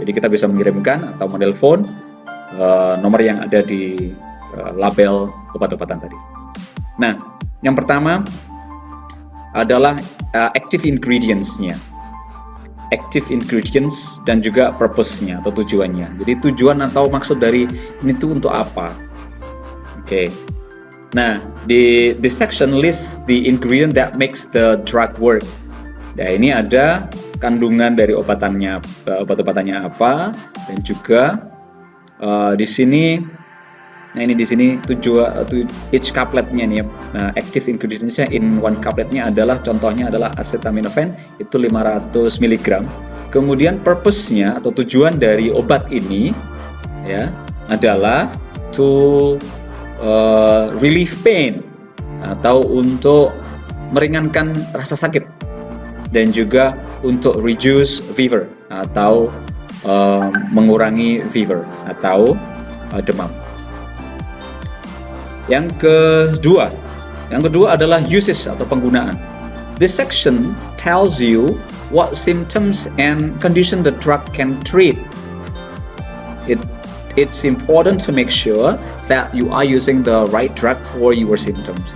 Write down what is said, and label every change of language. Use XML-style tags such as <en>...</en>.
<id>Jadi kita bisa mengirimkan atau menelpon nomor yang ada di label obat-obatan tadi. Nah, yang pertama adalah active ingredients-nya. Active ingredients dan juga purpose-nya atau tujuannya. Jadi tujuan atau maksud dari ini tuh untuk apa? Oke.</id> <en>Nah, the section lists the ingredient that makes the drug work.</en> <id>Nah, ini ada kandungan dari obat-obatannya apa, dan juga di sini, nah ini di sini each coupletnya nih ya. Nah, active ingredients-nya in one coupletnya adalah, contohnya adalah acetaminophen itu 500 mg. Kemudian purpose-nya atau tujuan dari obat ini ya adalah</id> <en>to relieve pain</en> <id>atau untuk meringankan rasa sakit, dan juga untuk</id> <en>reduce fever</en> <id>atau mengurangi fever atau demam. Yang kedua adalah uses atau penggunaan.</id> <en>This section tells you what symptoms and condition the drug can treat. It's important to make sure that you are using the right drug for your symptoms.</en>